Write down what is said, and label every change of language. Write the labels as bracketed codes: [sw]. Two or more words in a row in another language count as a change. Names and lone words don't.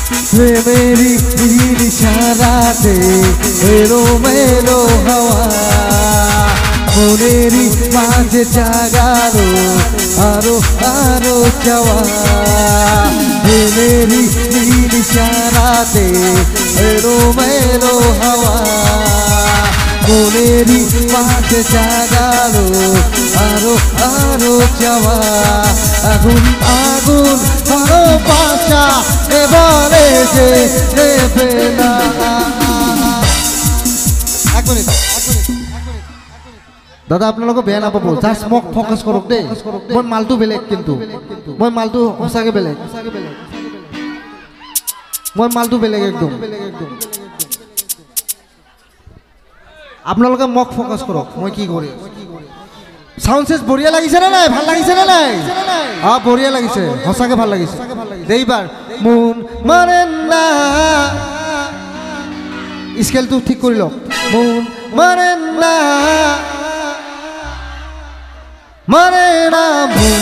[bn] প্রেমেরই ইশারাতে এলো মেলো হাওয়া মনেরই মাঝে জাগালো আরো আরো চাওয়া প্রেমেরই ইশারাতে এলো মেলো হাওয়া মনেরই মাঝে জাগালো আরো আরো চাওয়া আগুন আগুন ভালোবাসা এবারে যে নেবে না। [as] দাদা আপোনালোকে বেয়া নাপাব জাষ্ট মোক ফকাছ কৰক দেই মই মালটো বেলেগ কিন্তু মই মালটো সঁচাকৈ বেলেগ মই মালটো বেলেগ একদম আপোনালোকে মোক ফকাছ কৰক মই কি কৰি [en] sound set [as] বঢ়িয়া লাগিছে না নাই ভাল লাগিছে না নাই বঢ়িয়া লাগিছে সঁচাকৈ ভাল লাগিছে এইবাৰ মুন মাৰে না স্কেলটো ঠিক কৰি লওক মুন মাৰে না মারে না মুন